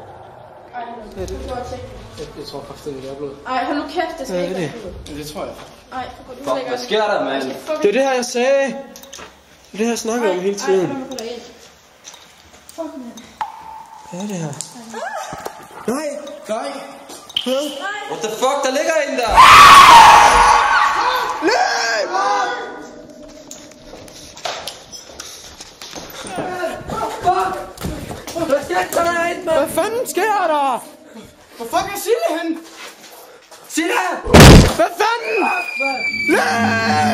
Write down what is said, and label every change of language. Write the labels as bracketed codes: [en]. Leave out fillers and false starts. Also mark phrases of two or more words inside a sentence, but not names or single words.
[da] Jeg tror kraftedet, det er blod. Ej, hold nu kæft, det skal Hvad er ikke det? være blod. Det tror jeg. Ej, Fuck, hvad sker der, mand? Det er det her, jeg sagde. Det er det her, jeg snakker om hele tiden. Ej, fuck, mand. Hvad er det her? Nej. [en] What the fuck, [da] der ligger en der! Hvad fanden sker der? Hvor fuck er Silje hen? Silla! Hvad fanden? Løb!